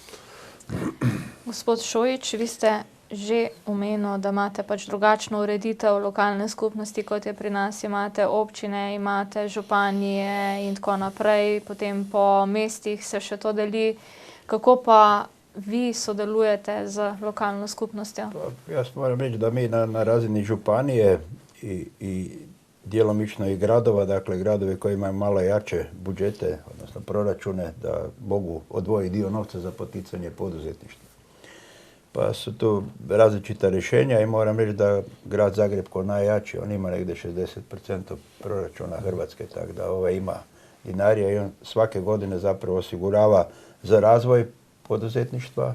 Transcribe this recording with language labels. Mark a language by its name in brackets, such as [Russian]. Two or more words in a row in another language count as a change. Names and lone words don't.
[Slovenian] Gospod Šojić, vi ste že omenili, da imate pač drugačno ureditev lokalne skupnosti, kot je pri nas. Imate občine, imate županije in tako naprej, potem po mestih se še to deli. Kako pa vi sodelujete z lokalno skupnostjo? [Croatian] Jaz moram reći da mi na razini županije i djelomično i gradova, dakle gradovi koji imaju malo jače budžete, odnosno proračune, da mogu odvojiti dio novca za poticanje poduzetništva. Pa su tu različita rješenja i moram reći da grad Zagreb ko najjači, on ima negdje 60% proračuna Hrvatske, tako da ima dinarija i on svake godine zapravo osigurava za razvoj poduzetništva.